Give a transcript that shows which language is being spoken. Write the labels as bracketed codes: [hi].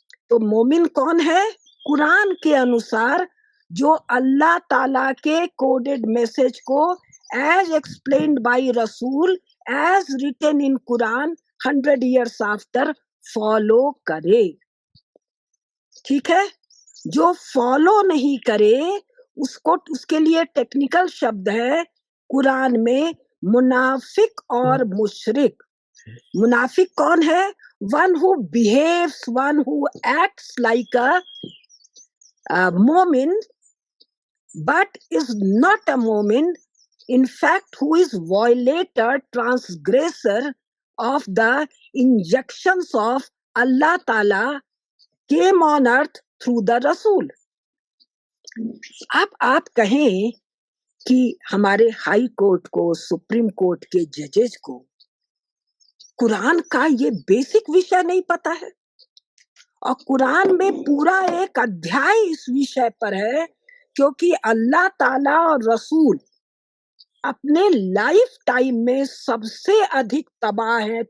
[hi] तो मोमिन कौन है? कुरान के अनुसार जो अल्लाह ताला के कोडेड मैसेज को [en] as explained by रसूल, as written in Quran 100 years after [hi] follow करे। ठीक है? जो फॉलो नहीं करे उसको, उसके लिए टेक्निकल शब्द है कुरान में मुनाफिक और मुशरिक। मुनाफिक कौन है? [en] One who behaves, one who acts like a momin but is not a momin, in fact who is violator, transgressor of the injunctions of Allah Ta'ala came on earth through the Rasul। [hi] अब आप कहें कि हमारे high court को, supreme court के जजेस को कुरान का ये बेसिक विषय नहीं पता है, और कुरान में पूरा एक अध्याय इस विषय पर है, क्योंकि अल्लाह ताला और रसूल अपने लाइफ टाइम में सबसे अधिक तबाह है।